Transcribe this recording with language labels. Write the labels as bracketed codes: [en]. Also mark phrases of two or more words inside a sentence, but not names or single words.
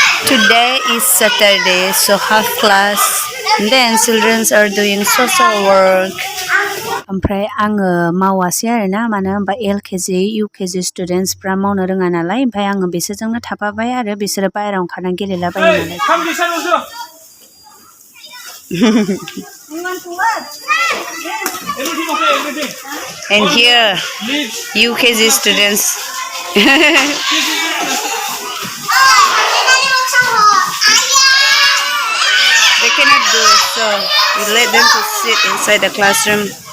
[en] Today is Saturday, so half class. And then children are doing social work. [brx] ओमफ्राय आङो मावासै आरोना मानो होनबा [en] LKG UKG students [brx] फ्रा मावनो रोङा नालाय ओमफ्राय आङो बिसोरजोंनो थाफाबाय आरो बिसोरो बायरायाव ओंखारनानै गेलेलाबायो नालाय [en] And here UKG students They cannot do so we let them to sit inside the classroom.